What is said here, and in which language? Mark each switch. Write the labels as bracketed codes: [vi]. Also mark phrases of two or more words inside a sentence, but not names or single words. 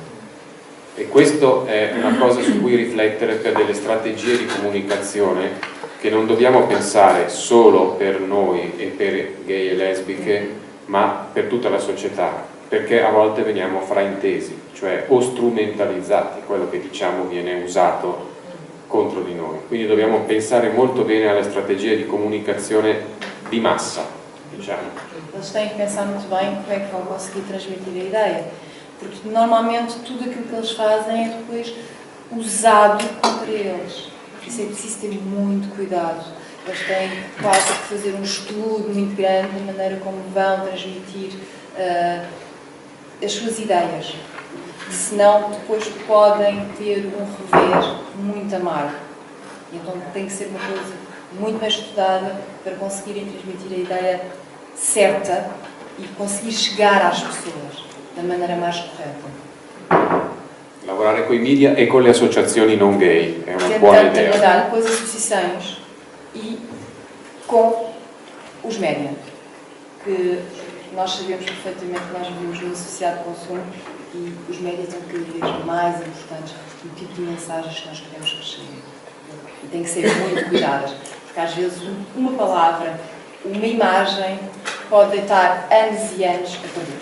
[it] E questo è una cosa su cui riflettere per delle strategie di comunicazione che non dobbiamo pensare solo per noi e per gay e lesbiche, ma per tutta la società, perché a volte veniamo fraintesi, cioè o strumentalizzati, quello che diciamo viene usato contro di noi. Quindi dobbiamo pensare molto bene alle strategie di comunicazione di massa, diciamo. [pt] Eles têm que pensar muito bem como é que vão conseguir transmitir a ideia, porque normalmente tudo aquilo que eles fazem é depois usado contra eles. Por isso é preciso ter muito cuidado. Eles têm quase que fazer um estudo muito grande da maneira como vão transmitir as suas ideias. Senão depois podem ter um revés muito amargo. Então tem que ser uma coisa muito bem estudada para conseguirem transmitir a ideia certa e conseguir chegar às pessoas da maneira mais correta. [it] Lavorare con i media e con le associazioni non gay è una buona [pt] Tentar [it] idea. [pt] trabalhar com as associações e com os média, que nós sabemos perfeitamente que nós vivemos numa sociedade de consumo e os médias são cada vez mais importantes no tipo de mensagens que nós queremos que cheguem. E têm que ser muito cuidadas, porque às vezes uma palavra, uma imagem pode deitar anos e anos a perder.